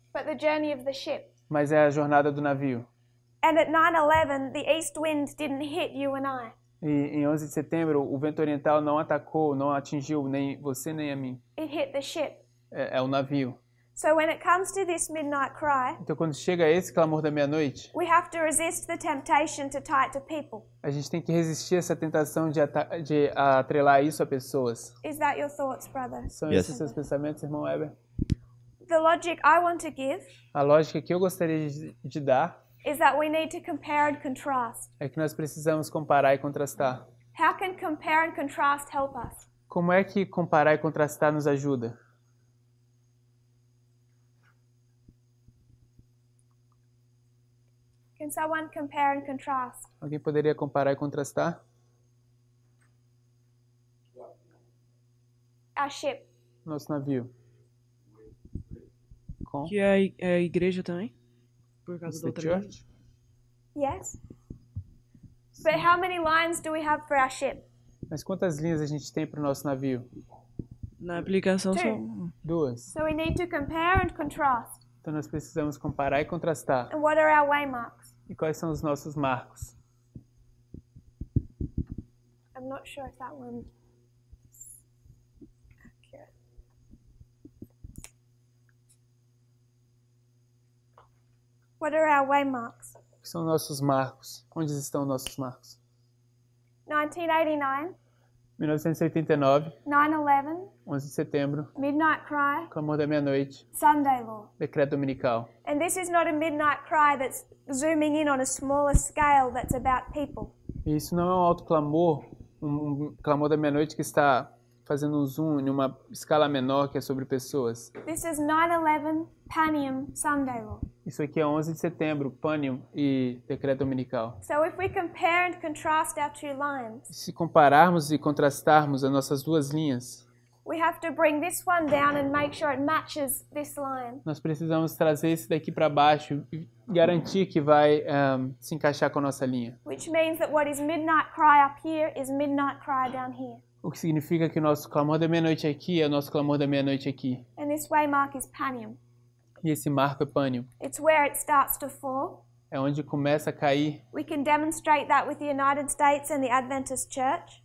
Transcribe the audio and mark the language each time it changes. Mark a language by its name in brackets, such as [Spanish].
[English] but the journey of the ship. [Portuguese] mas é a jornada do navio. [English] And at 9/11, the east wind didn't hit you and I. [Portuguese] E em 11 de setembro, o vento oriental não atacou, não atingiu nem você nem a mim. [English] It hit the ship. [Portuguese] É o navio. [English] So when it comes to this midnight cry, [Portuguese] Então, quando chega esse clamor da meia-noite, [English] we have to resist the temptation to tie it to people. [Portuguese] a gente tem que resistir essa tentação de atrelar isso a pessoas. [English] Is that your thoughts, brother? [Portuguese] São [English] Yes. [Portuguese] esses seus pensamentos, irmão Weber? [English] The logic I want to give [Portuguese] A lógica que eu gostaria de dar [English] is that we need to compare and contrast. [Portuguese] é que nós precisamos comparar e contrastar. [English] How can compare and contrast help us? [Portuguese] Como é que comparar e contrastar nos ajuda? [English] Can someone compare and contrast? [Portuguese] Alguém poderia comparar e contrastar? [English] Our ship. [Portuguese] Nosso navio. Com Que é a igreja também? Por causa da [English] the [Portuguese] outra [English] church? Yes. But how many lines do we have for our ship? [Portuguese] Mas quantas linhas a gente tem para o nosso navio? Na aplicação [English] Two. [Portuguese] são 2. [English] So we need to compare and contrast. [Portuguese] Então nós precisamos comparar e contrastar. [English] And what are our waymarks? [Portuguese] E quais são os nossos marcos? [English] I'm not sure if that one is accurate. What are our waymarks? [Portuguese] O que são nossos marcos? Onde estão nossos marcos? [English] 1989, [Portuguese] 1989, [English] 9/11, [Portuguese] 11 de setembro, [English] midnight cry, [Portuguese] clamor da meia-noite, [English] Sunday law. [Portuguese] decreto dominical. [English] And this is not a midnight cry that's zooming in on a smaller scale that's about people. [Portuguese] E isso não é um alto clamor, um clamor da meia-noite que está fazendo um zoom em uma escala menor que é sobre pessoas. [English] This is 9/11, Panium, Sunday law. [Portuguese] Isso aqui é 11 de setembro, Panium e decreto dominical. [English] So if we compare and contrast our two lines, [Portuguese] Se compararmos e contrastarmos as nossas duas linhas, [English] we have to bring this one down and make sure it matches this line. [Portuguese] nós precisamos trazer esse daqui para baixo e garantir que vai se encaixar com a nossa linha. [English] Which means that what is midnight cry up here is midnight cry down here. [Portuguese] O que significa que o nosso clamor da meia-noite aqui é o nosso clamor da meia-noite aqui. [English] And this waymark is Panium. [Portuguese] E esse marco é pânio. [English] It's where it starts to fall. [Portuguese] É onde começa a cair. [English] We can demonstrate that with the United States and the Adventist Church.